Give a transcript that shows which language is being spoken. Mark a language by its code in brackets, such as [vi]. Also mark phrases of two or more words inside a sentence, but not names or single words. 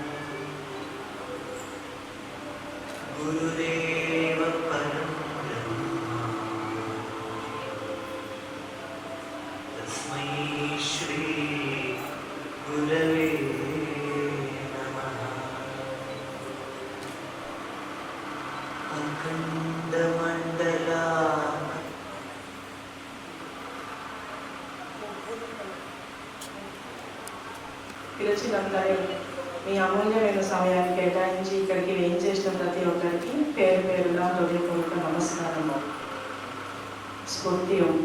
[sa] गुरुदेव परं ब्रह्म तस्मै श्री गुरवे नमः। अखण्डमण्डला [te] పిలిచినందరూ మీ అమూల్యమైన సమయాన్ని కేటాయించి ఇక్కడికి ఏం చేసిన ప్రతి ఒక్కరికి పేరు పేరున హృదయపూర్వక నమస్కారము. స్ఫూర్తి.